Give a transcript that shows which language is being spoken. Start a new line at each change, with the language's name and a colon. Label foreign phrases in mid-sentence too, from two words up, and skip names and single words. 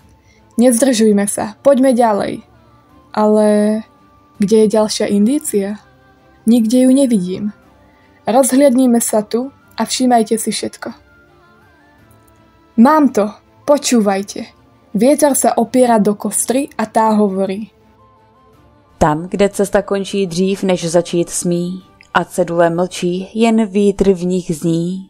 Slovak: Nezdržujme sa, poďme ďalej. Ale kde je ďalšia indícia? Nikde ju nevidím. Rozhliadnime sa tu a všímajte si všetko. Mám to, počúvajte. Vietor sa opiera do kostry a tá hovorí. Tam,
Czech: kde cesta končí dřív, než začít smí, a cedule mlčí, jen vítr v nich zní.